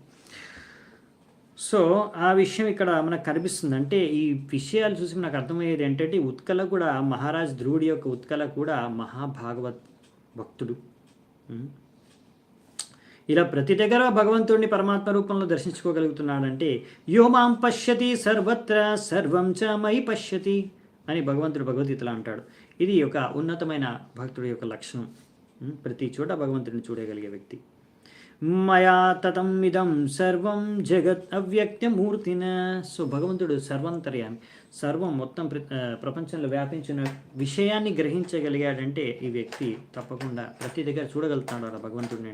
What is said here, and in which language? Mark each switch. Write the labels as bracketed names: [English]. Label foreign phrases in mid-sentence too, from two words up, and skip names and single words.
[Telugu] సో ఆ విషయం ఇక్కడ మనకు కనిపిస్తుంది. అంటే ఈ విషయాలు చూసి నాకు అర్థమయ్యేది ఏంటంటే, ఉత్కల కూడా, మహారాజ్ ధ్రువుడి యొక్క ఉత్కల కూడా మహాభాగవత్ భక్తుడు. ఇలా ప్రతి దగ్గర భగవంతుడిని పరమాత్మ రూపంలో దర్శించుకోగలుగుతున్నాడంటే, [Sanskrit] యో మాం పశ్యతి సర్వత్ర సర్వం చ మయి పశ్యతి [Telugu] అని భగవంతుడు భగవద్గీతలో అంటాడు. ఇది ఒక ఉన్నతమైన భక్తుడి యొక్క లక్షణం. ప్రతి చోట భగవంతుడిని చూడగలిగే వ్యక్తి. [Sanskrit] మయా తతం ఇదం సర్వం జగత్ అవ్యక్తమూర్తిన. [Telugu] సో భగవంతుడు సర్వంతర్యామి, సర్వం మొత్తం ప్రపంచంలో వ్యాపించిన విషయాన్ని గ్రహించగలిగాడంటే ఈ వ్యక్తి తప్పకుండా ప్రతి దగ్గర చూడగలుగుతాడు ఆ భగవంతుడిని.